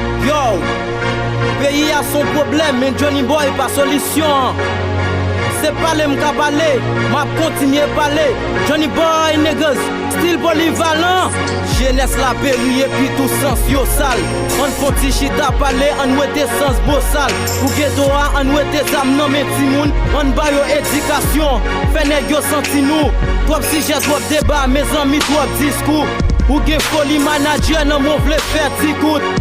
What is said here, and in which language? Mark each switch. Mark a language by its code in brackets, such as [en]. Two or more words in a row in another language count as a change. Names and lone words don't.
[ht] Yo! Peyi a son pwoblèm, men Johnny Boy pa solisyon. Se pale m ka pale, m ap kontinye pale. [en] Johnny Boy, niggas, still polyvalent. [ht] Jenès la peri epi tout sans yo sal. An fò ti chita pale, an wete sans bo sal. Ou geto a, an wete zam nan men timoun. An ba yo edikasyon, fè nèg yo santi nou. Twòp sijè, twòp deba, mezanmi, twòp diskou. Ou gen foli manager, nan mwen vle fè ti kout.